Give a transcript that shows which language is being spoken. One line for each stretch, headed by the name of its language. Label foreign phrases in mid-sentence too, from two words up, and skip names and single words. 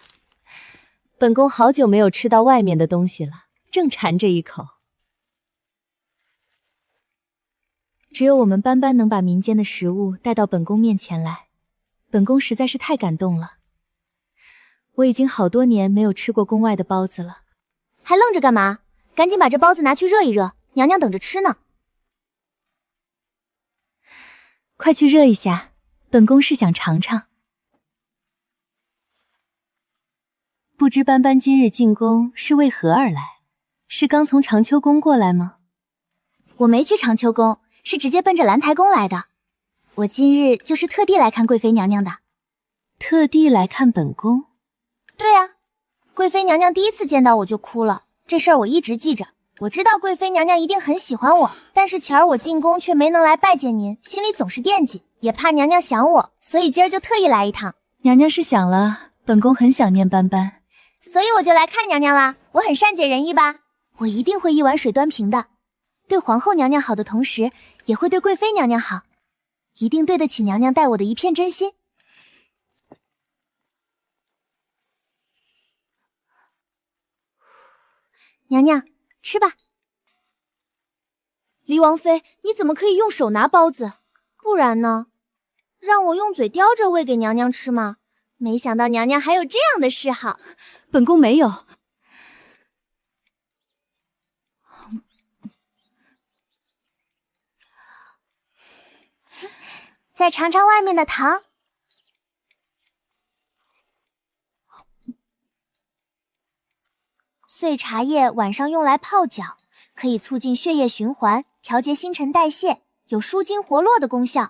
Chinese: 本宫好久没有吃到外面的东西了，正馋这一口。只有我们斑斑能把民间的食物带到本宫面前来，本宫實在是太感動了。我已經好多年沒有吃過宮外的包子了。還愣着幹嘛？趕緊把這包子拿去熱一熱，娘娘等着吃呢。快去熱一下，本宮是想嘗嘗。不知斑斑今日進宮是為何而來？是剛從長秋宮過來嗎？我沒去長秋宮，是直接奔着蘭台宮來的。我今日就是特地來看貴妃娘娘的。特地來看本宮？對啊，貴妃娘娘第一次見到我就哭了，這事兒我一直記着。我知道貴妃娘娘一定很喜歡我，但是前兒我進宮卻沒能來拜見您，心裡總是惦記，也怕娘娘想我，所以今兒就特意來一趟。娘娘是想了，本宮很想念斑斑，所以我就來看娘娘啦。我很善解人意吧？我一定會一碗水端平的，對皇後娘娘好的同時，也會對貴妃娘娘好，一定對得起娘娘待我的一片真心。娘娘，吃吧。黎王妃，你怎麼可以用手拿包子？不然呢？讓我用嘴叼着餵給娘娘吃嗎？沒想到娘娘還有這樣的嗜好。本宮沒有。再嘗嘗外面的糖。碎茶葉晚上用來泡腳，可以促進血液循環，調節新陳代謝，有舒筋活絡的功效。